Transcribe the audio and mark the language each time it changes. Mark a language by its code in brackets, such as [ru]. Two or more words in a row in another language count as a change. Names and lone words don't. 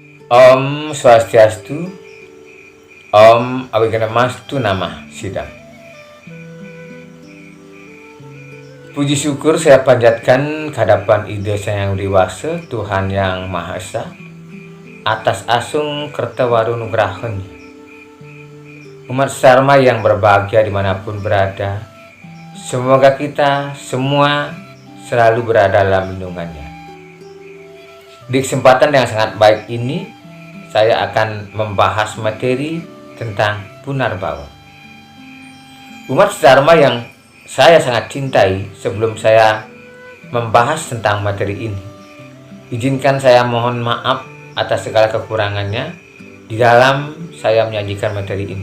[sa] Om Swastiastu, Om Abhigamastu Namah Sidam. [id] Puji syukur saya panjatkan kehadapan Ida Sang Hyang Widi Tuhan Yang Maha Esa atas asung kertawarunugrahanya. Umat Sarma yang berbahagia dimanapun berada, semoga kita semua selalu berada dalam lindungannya. Di kesempatan yang sangat baik ini, saya akan membahas materi tentang Punarbawa. Umat Dharma yang saya sangat cintai, sebelum saya membahas tentang materi ini, izinkan saya mohon maaf atas segala kekurangannya di dalam saya menyajikan materi ini.